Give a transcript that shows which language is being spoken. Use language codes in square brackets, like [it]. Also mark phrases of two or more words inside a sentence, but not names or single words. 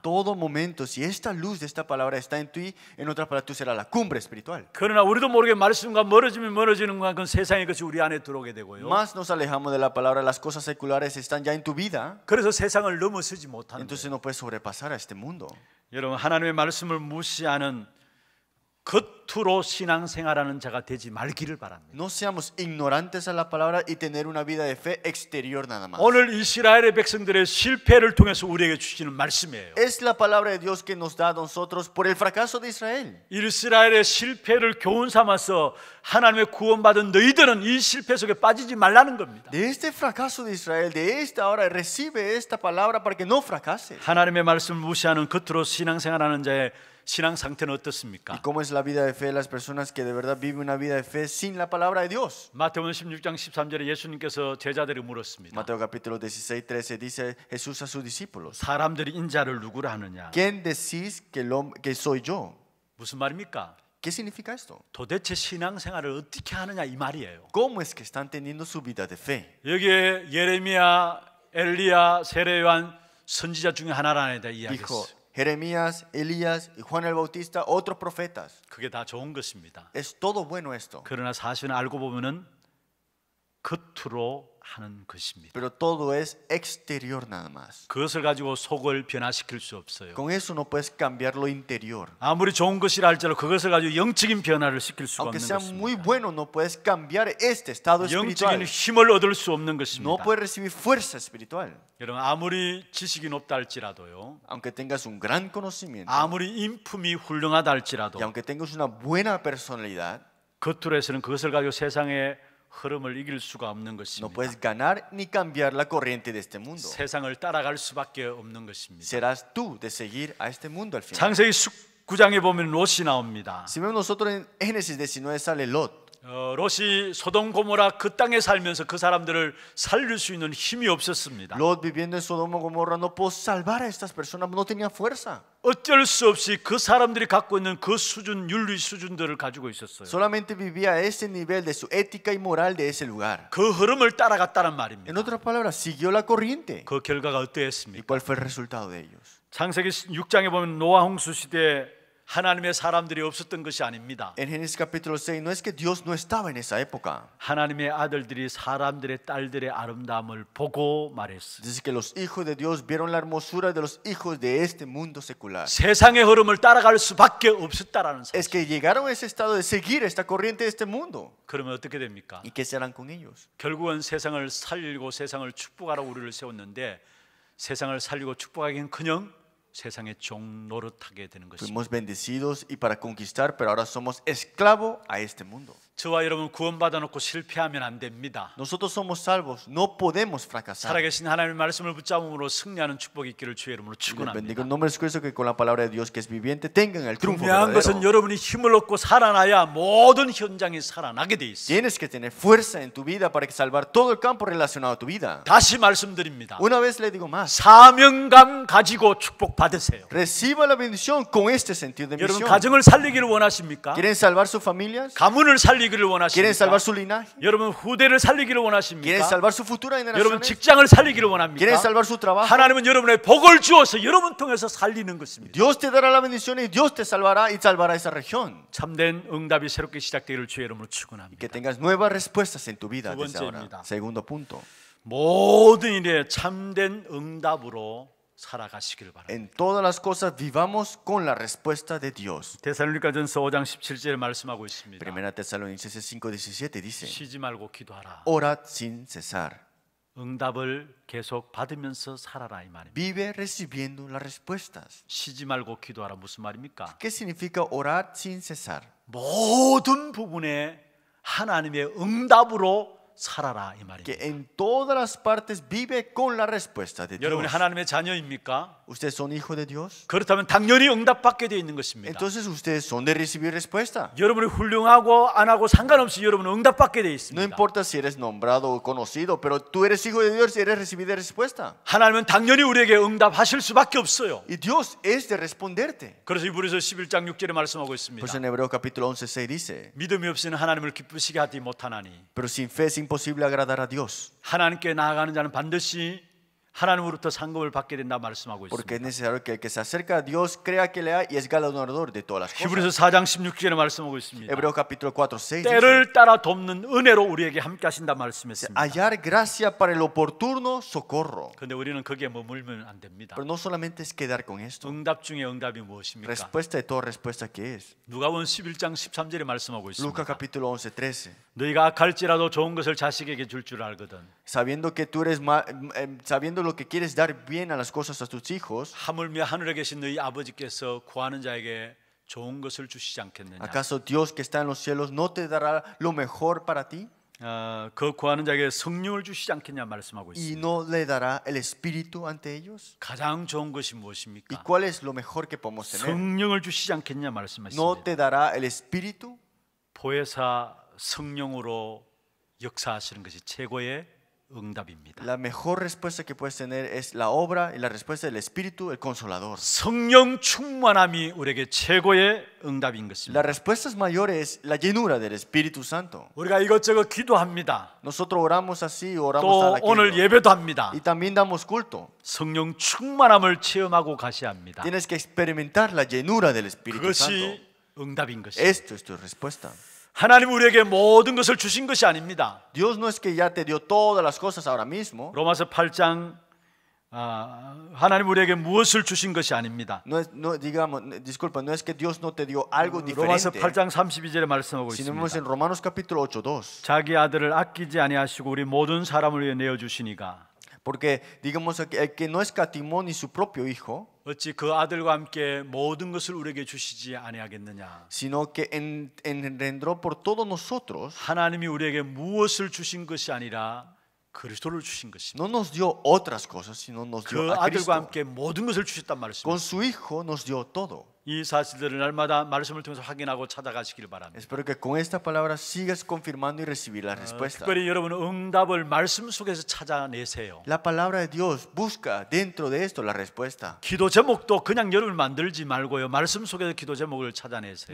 [es] Todo momento, si esta luz de esta palabra está en ti, en otras palabras, tú serás la cumbre espiritual. [ko] 그러나 우리도 모르게 말씀과 멀어지면 멀어지는 만큼 세상의 것이 우리 안에 들어오게 되고요. [es] Más nos alejamos de la palabra, las cosas seculares están ya en tu vida, [ko] 그래서 세상을 넘어서지 못하는 거예요. [es] entonces no puedes sobrepasar a este mundo. [ko] 여러분 하나님의 말씀을 무시하는 겉으로 신앙생활하는 자가 되지 말기를 바랍니다. [es] No seamos ignorantes a la palabra y tener una vida de fe exterior nada más. [ko] 오늘 이스라엘의 백성들의 실패를 통해서 우리에게 주시는 말씀이에요. [es] Es la palabra de Dios que nos da a nosotros por el fracaso de Israel. [ko] 이스라엘의 실패를 교훈 삼아서 하나님의 구원받은 너희들은 이 실패 속에 빠지지 말라는 겁니다. [es] De este fracaso de Israel, de esta hora, recibe esta palabra para que no fracases. [ko] 하나님의 말씀을 무시하는 겉으로 신앙생활하는 자의 신앙 상태는 [es] ¿Y [ko] 어떻습니까? [es] cómo es la vida de fe de las personas que de verdad viven una vida de fe sin la palabra de Dios? [ko] 마태복음 16장 13절에 예수님께서 제자들이 물었습니다. [es] Mateo capítulo 16, 13 dice Jesús a sus discípulos: [ko] 사람들이 인자를 누구라 하느냐? [es] ¿Quién decís que soy yo? [ko] 무슨 말입니까? [es] ¿Qué significa esto? [ko] 도대체 신앙생활을 어떻게 하느냐 이 말이에요. [es] ¿Cómo es que están teniendo su vida de fe? [ko] 여기에 예레미야, 엘리야, 세례요한 선지자 중에 하나라는 데 [es] Dijo [ko] 이야기했어요. [es] Jeremías, Elías y Juan el Bautista, otros profetas. [ko] 그게 다 좋은 것입니다. [es] Es todo bueno esto, [ko] 그러나 사실은 알고 보면은 겉으로 하는 것입니다. [es] pero todo es exterior nada más. [ko] 그것을 가지고 속을 변화시킬 수 없어요. [es] Con eso no puedes cambiar lo interior. [ko] 아무리 좋은 것이라 할지라도 그것을 가지고 영적인 변화를 시킬 수가 [es] Aunque [ko] 없는 [es] sea muy [ko] 것입니다. [es] bueno, no puedes cambiar este estado [ko] 영적인 [es] espiritual. [ko] 힘을 얻을 수 없는 [es] No [ko] 것입니다. [es] puedes recibir fuerza espiritual. [ko] 여러분 아무리 지식이 높다 할지라도요, [es] Aunque tengas un gran conocimiento [ko] 아무리 인품이 훌륭하다 할지라도 [es] y aunque tengas una buena personalidad, [ko] 겉으로 해서는 그것을 가지고 세상의 흐름을 이길 수가 없는 [es] no [ko] 것입니다. [es] puedes ganar ni cambiar la corriente de este mundo. [ko] 세상을 따라갈 수밖에 없는 것입니다. [es] Serás tú de seguir a este mundo al final. [ko] 창세기 19장에 보면 롯이 나옵니다. [es] Si vemos nosotros en Génesis 19 sale Lot. [ko] 롯이 소돔 고모라 그 땅에 살면서 그 사람들을 살릴 수 있는 힘이 없었습니다. [es] Lot viviendo en Sodoma y Gomorra no pudo salvar a estas personas, no tenía fuerza. [ko] 어쩔 수 없이 그 사람들이 갖고 있는 그 수준, 윤리 수준들을 가지고 있었어요. [es] Solamente vivía a ese nivel de su ética y moral de ese lugar. [ko] 그 흐름을 따라갔다는 [es] En [ko] 말입니다. [es] otras palabras, siguió la corriente. [ko] 그 결과가 [es] ¿Y [ko] 어떠했습니까? [es] cuál fue el resultado de ellos? [ko] 창세기 6장에 보면 노아 홍수 시대에 하나님의 사람들이 없었던 것이 아닙니다. [es] En Génesis capítulo 6, no es que Dios no estaba en esa época. [ko] 하나님의 아들들이 사람들의 딸들의 아름다움을 보고 말했어요. [es] Dice que los hijos de Dios vieron la hermosura de los hijos de este mundo secular. [ko] 세상의 흐름을 따라갈 수밖에 없었다라는 사실. [es] Es que llegaron a ese estado de seguir esta corriente de este mundo. [ko] 그러면 어떻게 됩니까? [es] ¿Y qué serán con ellos? [ko] 결국은 세상을 살리고 세상을 축복하라고 우리를 세웠는데 세상을 살리고 축복하기는커녕 세상의 종 노릇하게 되는 것입니다. [es] Fuimos bendecidos y para conquistar, pero ahora somos esclavos a este mundo. [ko] 저와 여러분 구원받아 놓고 실패하면 안 됩니다. [es] Nosotros somos salvos, no podemos fracasar. [ko] 살아계신 하나님의 말씀을 붙잡음으로 승리하는 축복이 있기를 주의 이름으로 [es] Les bendigo [ko] 축원합니다. [es] en nombre de Jesucristo que con la palabra de Dios que es viviente tengan el triunfo [ko] 중요한 것은 [es] verdadero. [ko] 여러분이 힘을 얻고 살아나야 모든 현장이 살아나게 돼 있어요. [es] Tienes que tener fuerza en tu vida para salvar todo el campo relacionado a tu vida. [ko] 다시 말씀드립니다. [es] Una vez le digo más, [ko] 사명감 가지고 축복 받으세요. [es] reciba la bendición con este sentido de [ko] 여러분 [es] misión. [ko] 가정을 살리기를 원하십니까? [es] ¿Quieren salvar sus familias? [ko] 가문을 살리기를 [es] ¿Quieren [ko] 원하십니까? [es] salvar su linaje? [ko] 여러분 후대를 살리기를 [es] ¿Quieren [ko] 원하십니까? [es] salvar su futura [ko] 여러분 [es] generación? [ko] 직장을 살리기를 [es] ¿Quieren [ko] 원합니까? [es] salvar su trabajo? [ko] 하나님은 여러분의 복을 주어서 여러분 통해서 살리는 것입니다. [es] Dios te dará la bendición y Dios te salvará y salvará esa región. [ko] 참된 응답이 새롭게 시작되기를 주의 이름으로 [es] Y que [ko] 축원합니다. [es] tengas nuevas respuestas en tu vida [ko] 두 [es] desde ahora. [ko] 번째입니다. [es] Segundo punto. [ko] 모든 일에 참된 응답으로 살아가시기를 바랍니다. [es] En todas las cosas vivamos con la respuesta de Dios. [ko] 데살로니가전서 5장 17절에 말씀하고 있습니다. [es] Primera Tesalonicenses 5:17 dice: [ko] 쉬지 말고 기도하라. [es] Orad sin cesar. [ko] 응답을 계속 받으면서 살아라 이 말입니다. [es] Vive recibiendo las respuestas. [ko] 쉬지 말고 기도하라 무슨 말입니까? [es] ¿Qué significa orar sin cesar? [ko] 모든 부분에 하나님의 응답으로 살아라 이 말입니다. [es] Que en todas las partes vive con la respuesta de Dios. [ko] 여러분이 하나님의 자녀입니까? [es] ¿Ustedes son hijos de Dios? [ko] 그렇다면 당연히 응답받게 되어 있는 것입니다. [es] Entonces ustedes son de recibir respuesta. [ko] 여러분이 훌륭하고 안 하고 상관없이 여러분은 응답받게 되어 [es] No [ko] 있습니다. [es] importa si eres nombrado o conocido, pero tú eres hijo de Dios y eres recibir respuesta. [ko] 하나님은 당연히 우리에게 응답하실 수밖에 없어요. [es] Y Dios es de responderte. [ko] 그래서 이브리서 11장 6절에 말씀하고 있습니다. [es] Pues en Hebreos capítulo 11:6 dice: [ko] 믿음이 없이는 하나님을 기쁘시게 하지 못하나니 [es] Pero sin fe es imposible agradar a Dios. [ko] 하나님께 나아가는 자는 반드시 하나님으로부터 상급을 받게 된다 말씀하고 [es] Porque es [ko] 있습니다. [es] necesario que el que se acerca a Dios crea que le hay y es galardonador de todas las [ko] 히브리서 [es] cosas. [ko] 4장 16절에 말씀하고 있습니다. [es] Hebreos capítulo 4, 6 dice, [ko] 때를 따라 돕는 은혜로 우리에게 함께 하신다 말씀했습니다. [es] hallar gracia para el oportuno socorro. [ko] 그런데 우리는 거기에 머물면 안 됩니다. [es] Pero no solamente es quedar con esto. [ko] 응답 중에 응답이 무엇입니까? [es] Respuesta de toda respuesta que es. [ko] 누가복음 11장 13절에 말씀하고 [es] Lucas [ko] 있습니다. [es] capítulo 11, 13. [ko] 너희가 악할지라도 좋은 것을 자식에게 줄 줄 알거든 [es] Sabiendo que tú eres sabiendo lo que quieres dar bien a las cosas a tus hijos, [ko] 하물며 하늘에 계신 너희 아버지께서 구하는 자에게 좋은 것을 주시지 않겠느냐. [es] ¿acaso Dios que está en los cielos no te dará lo mejor para ti? [ko] 그 구하는 자에게 성령을 주시지 않겠냐 말씀하고 [es] ¿Y [ko] 있습니다. [es] no le dará el espíritu ante ellos? [ko] 가장 좋은 것이 [es] ¿Y [ko] 무엇입니까? [es] cuál es lo mejor que podemos tener? [ko] 성령을 주시지 않겠냐 [es] ¿No [ko] 말씀하십니다. [es] te dará el espíritu? [ko] 보혜사 성령으로 역사하시는 것이 최고의 응답입니다. [es] La mejor respuesta que puedes tener es la obra y la respuesta del espíritu, el consolador. [ko] 성령 충만함이 우리에게 최고의 응답인 [es] La [ko] 것입니다. [es] respuesta mayor es la llenura del Espíritu Santo. [ko] 우리가 이것저것 기도합니다. [es] Nosotros oramos así, oramos [ko] 또 [es] tal [ko] 오늘 [es] aquello. [ko] 예배도 합니다. [es] Y también damos culto. [ko] 성령 충만함을 체험하고 가셔야 합니다. [es] Tienes que experimentar la llenura del Espíritu Santo. [ko] 그것이 응답인 것입니다. [es] Esto es tu respuesta. [ko] 하나님 우리에게 모든 것을 주신 것이 아닙니다. [es] Dios no es que ya te dio todas las cosas ahora mismo. [ko] 로마서 8장 하나님 우리에게 무엇을 주신 것이 아닙니다. [es] Disculpa, no es que Dios no te dio algo [ko] 로마서 [es] diferente. [ko] 8장 32절에 말씀하고 [es] Sino vemos en [ko] 있습니다. [es] Romanos capítulo 8, 2. [ko] 자기 아들을 아끼지 아니하시고 우리 모든 사람을 위해 내어 주시니가 [es] Porque digamos el que no escatimó ni su propio hijo, [ko] 어찌 그 아들과 함께 모든 것을 우리에게 주시지 아니하겠느냐. [es] sino que engendró por todos nosotros, [ko] 하나님이 우리에게 무엇을 주신 것이 아니라 그리스도를 주신 것입니다. [es] no nos dio otras cosas, sino nos [ko] 그 [es] dio a [ko] 아들과 [es] Cristo. [ko] 함께 모든 것을 주셨단 말씀입니다. [es] Con su hijo nos dio todo. [ko] 이 사실들을 날마다 말씀을 통해서 확인하고 찾아가시길 바랍니다. [es] Espero que con esta palabra sigas confirmando y recibir la respuesta. [ko] 특별히 여러분 응답을 말씀 속에서 찾아내세요. [es] La palabra de Dios busca dentro de esto la respuesta. [ko] 기도 제목도 그냥 여러분 만들지 말고요. 말씀 속에서 기도 제목을 찾아내세요.